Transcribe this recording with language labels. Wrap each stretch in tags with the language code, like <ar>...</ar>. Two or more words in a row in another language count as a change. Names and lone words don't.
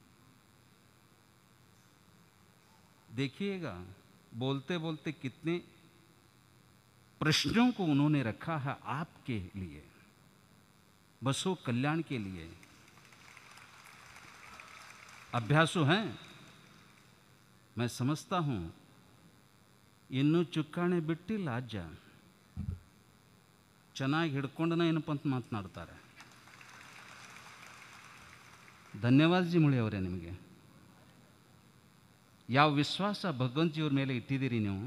<hi>देखिएगा बोलते बोलते कितने प्रश्नों को उन्होंने रखा है आपके लिए, बसों कल्याण के लिए. अभ्यासु हैं, मैं समझता हूं.</hi> <kn>ಇನ್ನೂ ಚುಕ್ಕಾಣಿ ಬಿಟ್ಟಿಲ್ಲ ಅಜ್ಜ, ಚೆನ್ನಾಗಿ ಹಿಡ್ಕೊಂಡನ ಏನಪ್ಪ ಅಂತ ಮಾತನಾಡ್ತಾರೆ. ಧನ್ಯವಾದ ಜಿ ಮುಳಿ ಅವರೇ, ನಿಮಗೆ ಯಾವ ವಿಶ್ವಾಸ ಭಗವಂತಜಿಯವ್ರ ಮೇಲೆ ಇಟ್ಟಿದ್ದೀರಿ ನೀವು.</kn>